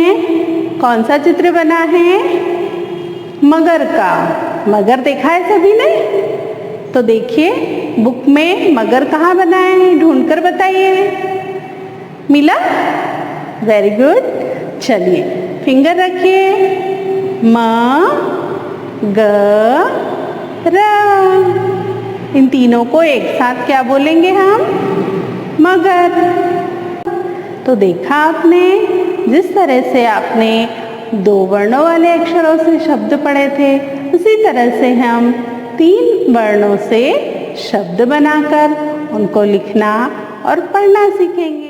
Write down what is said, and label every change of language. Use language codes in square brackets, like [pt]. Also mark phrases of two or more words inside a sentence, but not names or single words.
[hi] कौन सा चित्र बना है? मगर का। मगर देखा है सभी ने? तो देखिए बुक में मगर कहाँ बना है, ढूंढकर बताइए। मिला? [en] very good. [hi] चलिए फिंगर रखिए। म ग र। इन तीनों को एक साथ क्या बोलेंगे हम? मगर। तो देखा आपने, जिस तरह से आपने दो वर्णों वाले अक्षरों से शब्द पढ़े थे, उसी तरह से हम तीन वर्णों से शब्द बनाकर उनको लिखना और पढ़ना सीखेंगे।